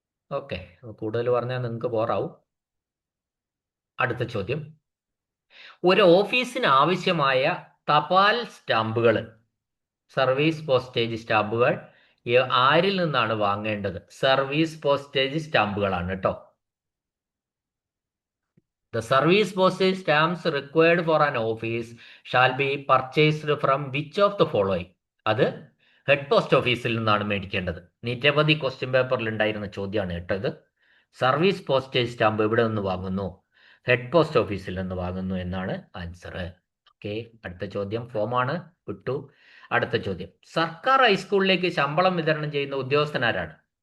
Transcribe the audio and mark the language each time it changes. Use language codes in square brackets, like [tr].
[ml] Okay, കൂടുതൽ പറഞ്ഞാൽ നിങ്ങൾക്ക് ബോറാവും. അടുത്ത ചോദ്യം, ഒരു ഓഫീസിന് ആവശ്യമായ തപാൽ സ്റ്റാമ്പുകൾ, സർവീസ് പോസ്റ്റേജ് സ്റ്റാമ്പുകൾ ആരിൽ നിന്നാണ് വാങ്ങേണ്ടത്? സർവീസ് പോസ്റ്റേജ് സ്റ്റാമ്പുകളാണ് കേട്ടോ. [en] The service postage stamps required for an office shall be purchased from which of the following? [ml] അത് ഹെഡ് പോസ്റ്റ് ഓഫീസിൽ നിന്നാണ് മേടിക്കേണ്ടത്. നിരവധി ക്വസ്റ്റ്യൻ പേപ്പറിൽ ഉണ്ടായിരുന്ന ചോദ്യമാണ് കേട്ടോ ഇത്. സർവീസ് പോസ്റ്റേജ് സ്റ്റാമ്പ് എവിടെ നിന്ന് വാങ്ങുന്നു? ഹെഡ് പോസ്റ്റ് ഓഫീസിൽ നിന്ന് വാങ്ങുന്നു എന്നാണ് ആൻസർ. ഓക്കെ, അടുത്ത ചോദ്യം ഫോമാണ്, വിട്ടു. അടുത്ത ചോദ്യം, സർക്കാർ ഹൈസ്കൂളിലേക്ക് ശമ്പളം വിതരണം ചെയ്യുന്ന ഉദ്യോഗസ്ഥനാരാണ്?